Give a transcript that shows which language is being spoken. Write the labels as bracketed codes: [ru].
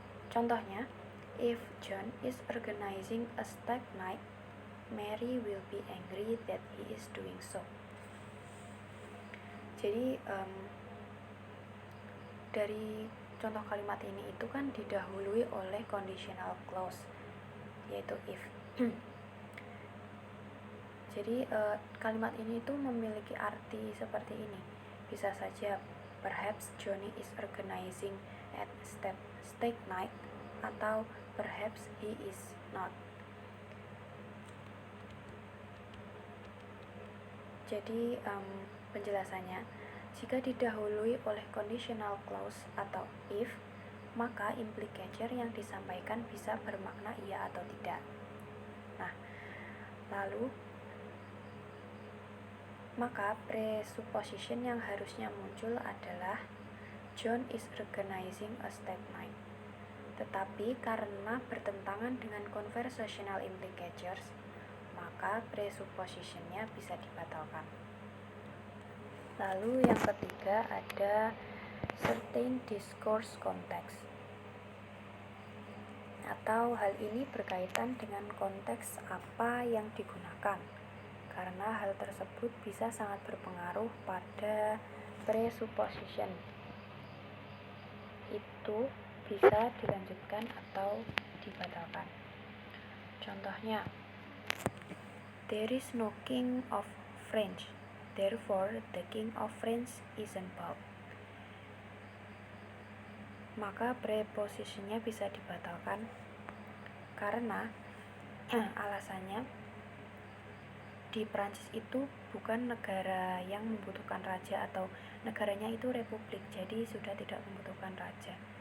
[id] Contohnya, [en] if John is organizing a stag night, Mary will be angry that he is doing so. [id] Jadi dari contoh kalimat ini itu kan didahului oleh conditional clause, yaitu if. Jadi kalimat ini itu memiliki arti seperti ini. Bisa saja [en] perhaps Johnny is organizing at steak night, [id] atau [en] perhaps he is not. [id] Jadi penjelasannya, jika didahului oleh conditional clause atau if, maka implicature yang disampaikan bisa bermakna iya atau tidak. Nah, lalu maka presupposition yang harusnya muncul adalah [en] John is organizing a steak night. [id] Tetapi karena bertentangan dengan conversational implicatures, maka presuppositionnya bisa dibatalkan. Lalu yang ketiga ada certain discourse context, atau hal ini berkaitan dengan konteks apa yang digunakan, karena hal tersebut bisa sangat berpengaruh pada presupposition. Itu bisa dilanjutkan atau dibatalkan. Contohnya, [en] there is no king of France, therefore the king of France isn't bald. [id] Maka prepositionnya bisa dibatalkan karena alasannya di Prancis itu bukan negara yang membutuhkan raja, atau negaranya itu republik, jadi sudah tidak membutuhkan raja.